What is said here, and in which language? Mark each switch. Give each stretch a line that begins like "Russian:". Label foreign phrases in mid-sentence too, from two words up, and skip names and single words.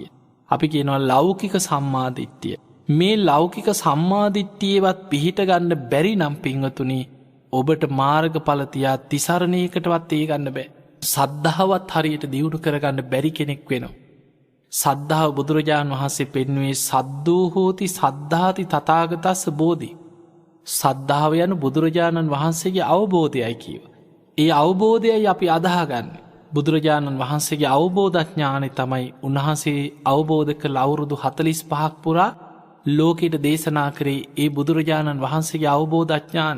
Sinhala: අපි කියනවා ලෞකික සම්මාදිට්ඨිය. මේ ලෞකික සම්මාදිට්ඨියවත් පිහිට ගන්න බැරි නම් පින්වතුනි ඔබට මාර්ගඵල තියා තිසරණයකටවත් ඒ ගන්න බෑ. සද්ධාවත් හරියට දියුණු කරගන්න බැරි කෙනෙක් වෙනවා. සද්ධාව බුදුරජාණන් වහන්සේ පෙන්වේ
Pali: සද්දෝ හෝති සද්ධාති තථාගතස්ස බෝධි.
Sinhala: සද්ධාව යන බුදුරජාණන් වහන්සේගේ අවබෝධයයි කියව. ඒ අවබෝධයයි අපි අදහාගන්න. බුදුරජාණන් වහන්සේගේ අවබෝධඥානය තමයි උන්වහන්සේ අවබෝධ කළ අවුරුදු 45ක් පුරා ලෝකෙට දේශනා කරේ ඒ බුදුරජාණන් වහන්සේගේ අවබෝධඥානය.